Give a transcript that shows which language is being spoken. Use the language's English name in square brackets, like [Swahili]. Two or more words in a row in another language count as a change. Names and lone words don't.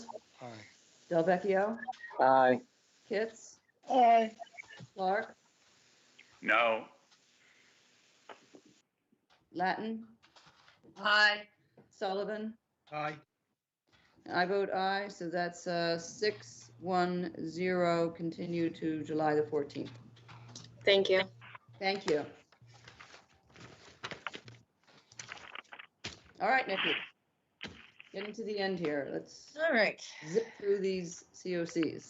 [English] Aye. Delvecchio, Aye. Kitts, Aye. Clark, No. Latin, Aye. Sullivan. Aye. I vote aye, so that's 6-1-0, continue to July the 14th. Thank you. Thank you. All right, Nikki. Getting to the end here. Let's All right. zip through these COCs.